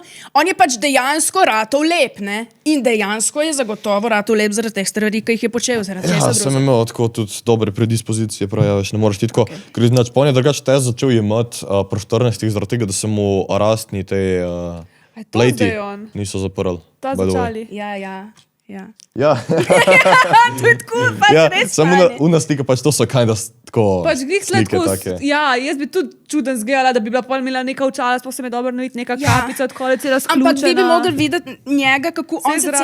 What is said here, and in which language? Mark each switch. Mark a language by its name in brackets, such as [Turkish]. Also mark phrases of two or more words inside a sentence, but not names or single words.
[Slovenian] On je pač dejansko ratov lep, ne? In dejansko je zagotovo ratov lep zaradi teh stvari, ki jih je počel. Zaradi Ja, česa sem drugega. imel tako tudi dobre predispozicije, prav, ja, veš, ne moreš ti tako. Ker znači, on je drugače te začel jemati pri 14 zaradi tega, da se mu rastni te A je to pleti zdaj on? niso zaprli. Ta [English] by the way. [Slovenian] začali. Ja. Ja, To je tako, pač ja res samo fajn. una slika, pač to so kinda tako Pač glih slike tako, take. ja, jaz bi tudi čuden zgledala, da bi bila pol imela neka očala, sploh se mi dobro videti, neka Ja. kapica od kole, cela sključena. Ampak vi bi mogli videti njega, kako on se zraven